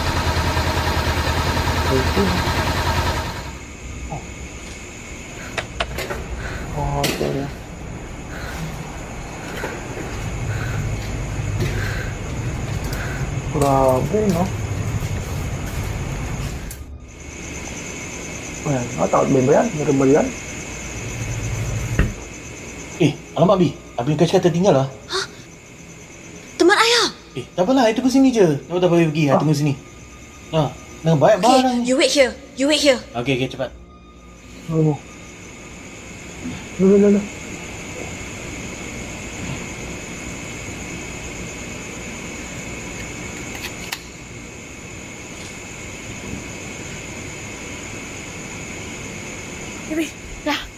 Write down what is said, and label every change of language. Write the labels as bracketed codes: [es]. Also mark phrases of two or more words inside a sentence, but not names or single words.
[en] Okay. Oh, sorry. [tl] Grabe, no? Ayan, takot ba yan? Meron ba yan? [ms] Alamak Abi. Abi kau cakap tertinggal lah. Teman ayah! Tak apalah, I tunggu sini je. Kau tak boleh pergi, I tunggu sini. Dengan banyak barang. [en] Okay, you wait here. [ms] Okay, cepat. [tl] Ano? Lala. [ms] Dah.